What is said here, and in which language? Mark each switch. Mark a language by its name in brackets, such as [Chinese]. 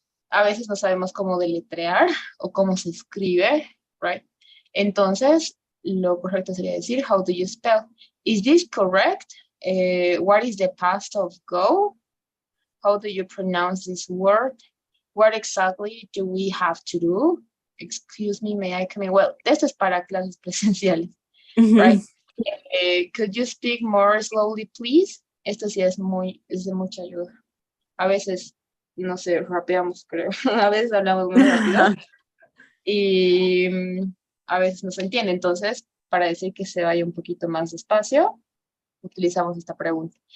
[Spanish] A veces no sabemos cómo deletrear o cómo se escribe, right? Entonces, lo correcto sería decir, [English] how do you spell? Is this correct? What is the past of go? How do you pronounce this word? What exactly do we have to do? Excuse me, may I come in? [Spanish] Well, esto es para clases presenciales, right? Ujú. [English] Could you speak more slowly, please? [Spanish] Esto sí es de mucha ayuda. A veces, no sé, rapeamos, creo. A veces hablamos muy rápido y a veces no se entiende. Entonces, para decir que se vaya un poquito más despacio, utilizamos esta pregunta.